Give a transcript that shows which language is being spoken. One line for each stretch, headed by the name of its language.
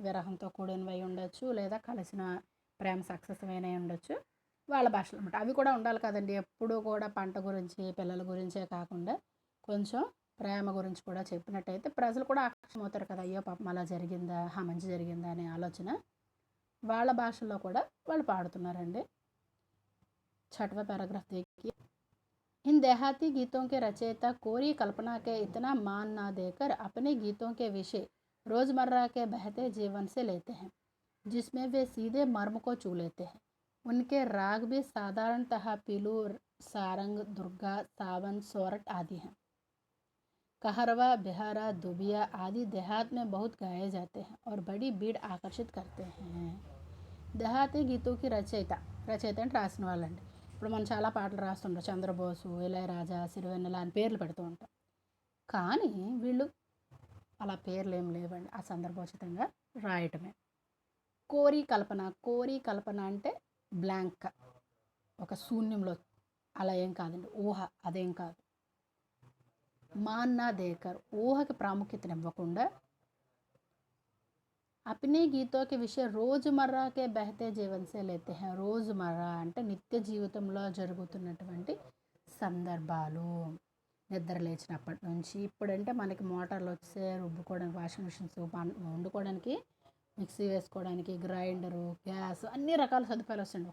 Telugu: విరహంతో కూడినవి ఉండొచ్చు, లేదా కలిసిన ప్రేమ సక్సెస్ అయినవి ఉండొచ్చు, వాళ్ళ భాషలో అనమాట. అవి కూడా ఉండాలి కదండి. ఎప్పుడూ కూడా పంట గురించి, పిల్లల గురించే కాకుండా కొంచెం ప్రేమ గురించి కూడా చెప్పినట్టయితే ప్రజలు కూడా ఆకర్షమవుతారు కదా. అయ్యో పాపం అలా జరిగిందా, మంచి జరిగిందా అనే ఆలోచన వాళ్ళ భాషలో కూడా వాళ్ళు పాడుతున్నారండి.
Hindi: 6वां पैराग्राफ देखिए। इन देहाती गीतों के रचयिता कोरी कल्पना के इतना मान ना देकर अपने गीतों के विषय रोज़मर्रा के बहते जीवन से लेते हैं, जिसमें वे सीधे मर्म को छू लेते हैं। उनके राग भी साधारणतः पीलू, सारंग, दुर्गा, सावन, सोरठ आदि हैं। कहरवा, बिहारा, दुबिया आदि देहात में बहुत गाए जाते हैं और बड़ी भीड़ आकर्षित करते हैं।
Telugu: దేహాతి గీతోకి రచయిత అంటే రాసిన వాళ్ళండి. ఇప్పుడు మనం చాలా పాటలు రాస్తుంటాం, చంద్రబోసు, ఇళయరాజా, సిరివెన్నెల అని పేర్లు పెడుతూ ఉంటాం. కానీ వీళ్ళు అలా పేర్లు ఏం లేవండి, ఆ సందర్భోచితంగా రాయటమే. కోరి కల్పన అంటే బ్లాంక్, ఒక శూన్యంలో, అలా ఏం కాదండి, ఊహ అదేం కాదు.
Hindi: మాన్నా దేకర్,
Telugu: ఊహకి ప్రాముఖ్యతనివ్వకుండా,
Hindi: अपने गीतों के विषय रोज़मर्रा के बहते जीवन से लेते हैं.
Telugu: రోజుమర్రా అంటే నిత్య జీవితంలో జరుగుతున్నటువంటి సందర్భాలు. నిద్ర లేచినప్పటి నుంచి, ఇప్పుడంటే మనకి మోటార్లు వచ్చే, రుబ్బుకోవడానికి వాషింగ్ మిషన్స్, వండుకోవడానికి మిక్సీ వేసుకోవడానికి గ్రైండరు, గ్యాస్, అన్ని రకాల సదుపాయాలు వస్తాయండి.